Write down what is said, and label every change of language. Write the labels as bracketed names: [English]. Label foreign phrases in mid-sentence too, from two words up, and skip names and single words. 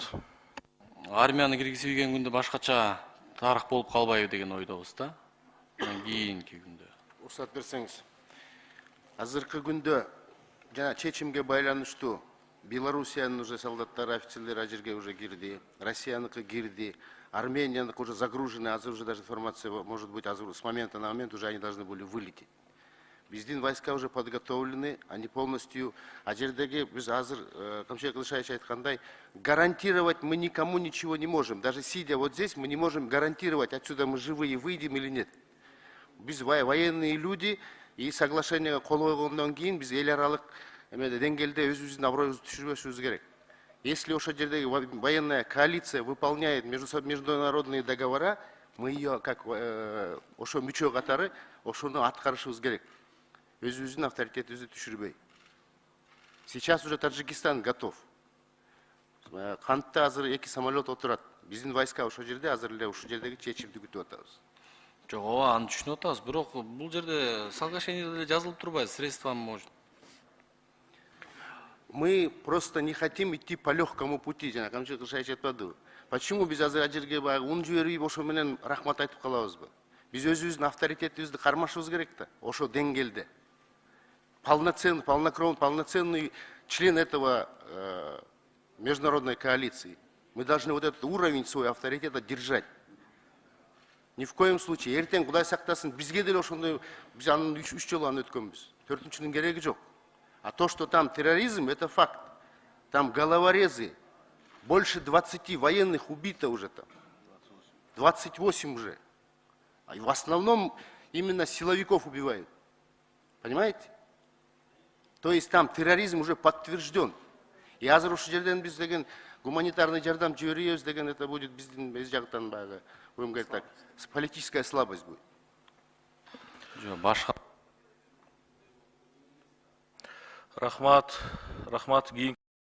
[Kyrgyz] Армияны киргизбеген күндө башкача тарых болуп калбайбы деген ойдобуз да. Кийинки күндө. Уруксат берсеңиз. Азыркы күндө жана чечимге байланыштуу Белоруссиянын уже солдаттары, офицерлери ажерге уже кирди, Россияныкы кирди, Арменияныкы [Russian] уже загружены, [Kyrgyz] азыр [Russian] уже даже информация может быть [Kyrgyz] азыр [Russian] с момента на момент уже они должны были вылететь. Биздин войска уже подготовлены, они полностью, [Kyrgyz] ажердеги биз азыр Камчы Кыдышаевич айткандай, [Russian] гарантировать мы никому ничего не можем. Даже сидя вот здесь, мы не можем гарантировать, отсюда мы живые выйдем или нет. [Kyrgyz] Без [Russian] военные люди, [Kyrgyz] И соглашениеге кол койгондон кийин биз эл аралык деңгээлде өзүбүздүн аброюбузду түшүрбөшүбүз керек. [Russian] Если [Kyrgyz] ошол жердеги [Russian] военная коалиция выполняет международные договора, мы ее как [Kyrgyz] ошо мүчө катары ошону аткарышыбыз керек. Өзүбүздүн авторитетибизди түшүрбөй. [Russian] Сейчас уже Таджикистан готов. [Kyrgyz] Кантта азыр 2 самолет отурат. Биздин войска ошол жерде азыр эле ушул жердеги чечимди күтүп атабыз. Жок, ооба, аны түшүнүп атабыз. Бирок бул жерде соглашениеде деле жазылып турбайбы, [Russian] средства может. Мы просто не хотим идти по легкому пути, [Kyrgyz] жана Камчы Кыршайчы айтпадыбы. Почему биз азыр ажерге баягы ун жибербей ошо менен рахмат айтып калабызбы? Биз өзүбүздүн авторитетибизди кармашыбыз керек да, ошо деңгээлде. [Russian] Полноценный член этого международной коалиции. Мы должны вот этот уровень свой авторитета держать. Ни в коем случае. [Kyrgyz] Эртең Кудай сактасын, бизге деле ошондой, биз анын 3 жолу аны өткөнбүз. 4-нчүнүн кереги жок. [Russian] А то, что там терроризм, это факт. Там головорезы. Больше 20 военных убито уже там. 28 уже. А в основном именно силовиков убивают. Понимаете? То есть там терроризм уже подтвержден. [Kyrgyz] И азыр ушул жерден биз деген гуманитарный жардам жиберебиз деген [Russian] это будет [Kyrgyz] биздин биз жактан баягы, [Russian] будем говорить так, политическая слабость будет. [Kyrgyz] Жок, башка. Рахмат.